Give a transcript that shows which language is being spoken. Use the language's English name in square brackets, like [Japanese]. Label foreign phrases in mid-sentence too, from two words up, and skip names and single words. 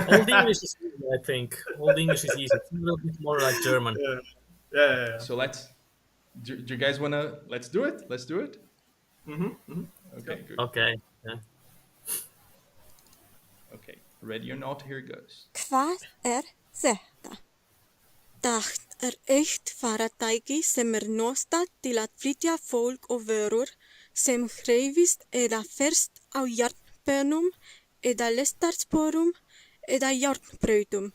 [English] Old English is easy, I think. Old English is easy. It's a little bit more like German. Yeah. So do you guys wanna? Let's do it. Let's do it. Okay, good. Okay. Yeah. Okay, ready or not? Here it goes. [Icelandic] Hvað þetta? Það eitt faratæki sem notað til að flytja fólk og vörur sem hreyfist eða ferst á járnbönnum eða lestarsporum eða járnbrautum.